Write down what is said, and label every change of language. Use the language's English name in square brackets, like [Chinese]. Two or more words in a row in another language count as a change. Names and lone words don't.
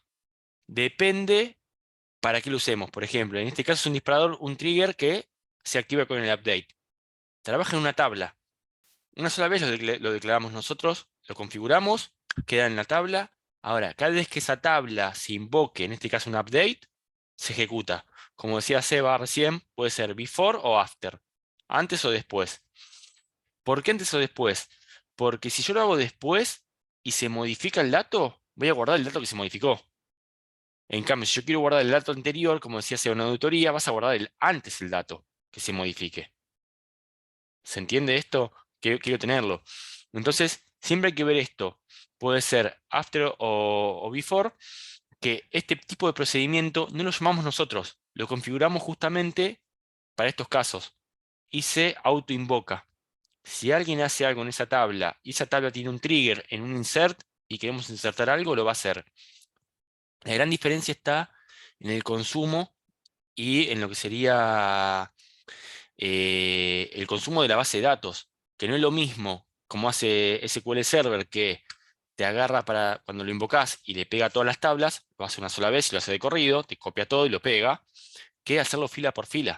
[Spanish] Depende para qué lo usemos. Por ejemplo, en este caso es un disparador, un trigger que se activa con el update. Trabaja en una tabla. Una sola vez lo declaramos nosotros, lo configuramos, queda en la tabla. Ahora, cada vez que esa tabla se invoque, en este caso un update, se ejecuta. Como decía Seba recién, puede ser before o after, antes o después. ¿Por qué antes o después? Porque si yo lo hago después y se modifica el dato, voy a guardar el dato que se modificó. En cambio, si yo quiero guardar el dato anterior, como decía Seba, una auditoría, vas a guardar antes el dato que se modifique. ¿Se entiende esto? Quiero tenerlo. Entonces, siempre hay que ver esto. Puede ser after o before, que este tipo de procedimiento no lo llamamos nosotros, lo configuramos justamente para estos casos y se autoinvoca. Si alguien hace algo en esa tabla y esa tabla tiene un trigger en un insert y queremos insertar algo, lo va a hacer. La gran diferencia está en el consumo y en lo que sería el consumo de la base de datos, que no es lo mismo como hace SQL Server, que te agarra para cuando lo invocas y le pega todas las tablas, lo hace una sola vez y lo hace de corrido, te copia todo y lo pega, que hacerlo fila por fila.